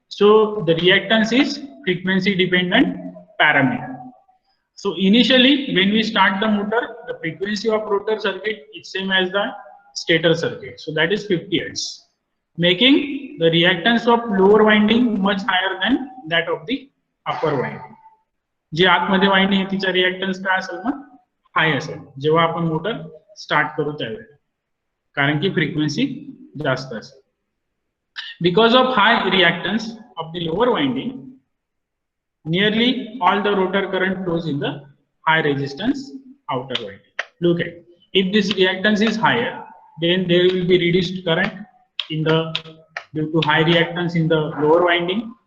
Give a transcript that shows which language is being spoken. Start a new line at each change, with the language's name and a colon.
English: So the reactance is frequency dependent parameter. So initially when we start the motor, the frequency of rotor circuit is same as the stator circuit. So that is 50 Hz, making the reactance of lower winding much higher than that of the upper winding.
Marathi: जे आतमध्ये winding आहे तिचा reactance काय असेल मग हाय असेल जेव्हा आपण मोटर स्टार्ट करू त्यावेळेला, कारण की फ्रिक्वेन्सी जास्त असेल.
English: Because of high reactance of the lower winding, nearly all the rotor current flows in the high resistance outer winding. Look at, if this reactance is higher, then there will be reduced current in the due to high reactance in the lower winding.